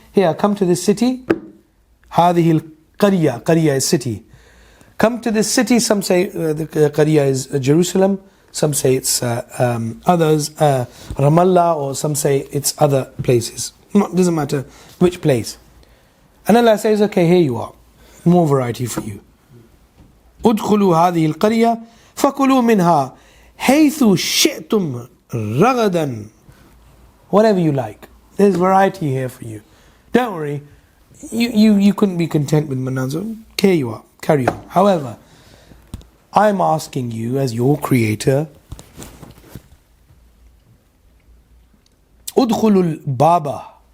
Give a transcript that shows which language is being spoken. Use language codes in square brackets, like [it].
[en] Here, come to this city. [ar] هَذِهِ الْقَرْيَةَ, [en] Qarya is city. Come to this city. Some say the Qarya is Jerusalem. Some say it's others, Ramallah, or some say it's other places. Doesn't matter which place. And Allah says, okay, here you are. More variety for you. [ar] ادخلوا هذه القرية فكلوا منها حيث شئتم رغدا. [en] Whatever you like. There's variety here for you. Don't worry. You couldn't be content with manna. Here you are. Carry on. However, I'm asking you as your creator, udkhulul baba.